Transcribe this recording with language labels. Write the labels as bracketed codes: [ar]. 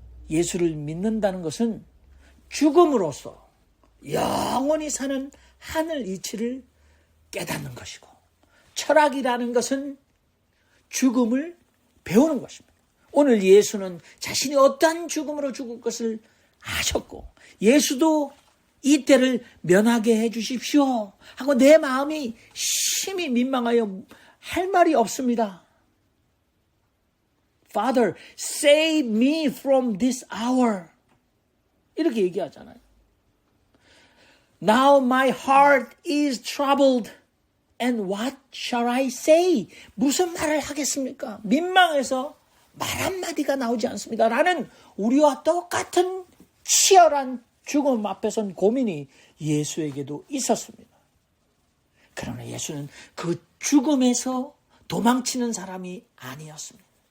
[ko] 예수를 믿는다는 것은 죽음으로써 영원히 사는 하늘 이치를 깨닫는 것이고, 철학이라는 것은 죽음을 배우는 것입니다. 오늘 예수는 자신이 어떠한 죽음으로 죽을 것을 아셨고, 예수도 이 때를 면하게 해주십시오 하고 내 마음이 심히 민망하여 할 말이 없습니다. [en] Father, save me from this hour. [ko] 이렇게 얘기하잖아요. [en] Now my heart is troubled. And what shall I say? [ko] 무슨 말을 하겠습니까? 민망해서 말 한마디가 나오지 않습니다. 라는 우리와 똑같은 치열한 죽음 앞에선 고민이 예수에게도 있었습니다. 그러나 예수는 그 죽음에서 도망치는 사람이 아니었습니다.